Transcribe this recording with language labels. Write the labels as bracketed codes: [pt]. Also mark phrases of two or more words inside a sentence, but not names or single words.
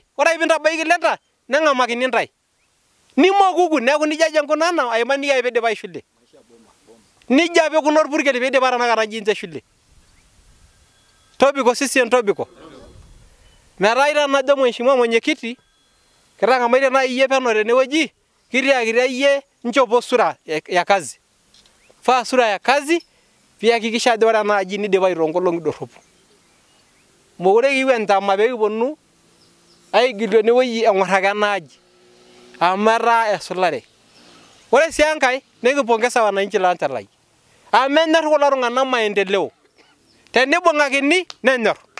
[mas] Ore ake piintabaiki lenta, neng'amakini ntae. Nimokuku neeku nija ajo nkunana aimaniki ake piidipayu shule. Nija apa ikuno orpurkel piidipa tanakata nji shule. Tobiko CCM tobiko. Metaa ita [sw] najo mheshimiwa mwenyekiti, [mas] kitang'amaitie nai iyie peno tenewueji, kitiakita iyie nchopo [sw] sura ya kazi. [mas] Faa [sw] sura ya kazi [mas] piakikisha ajo ore enaaji nidipayu toonkolong'i dorropu. Mokure kiyieu enchama pee kiponu aigilu enewueji eng'orr ake enaaji. Amu etaa esulare. Ore sii enkae nekipongeza wananchi lanchalai. Amu enyorr kulo tung'anak maendeleo. Tenibung'akini nenyorr.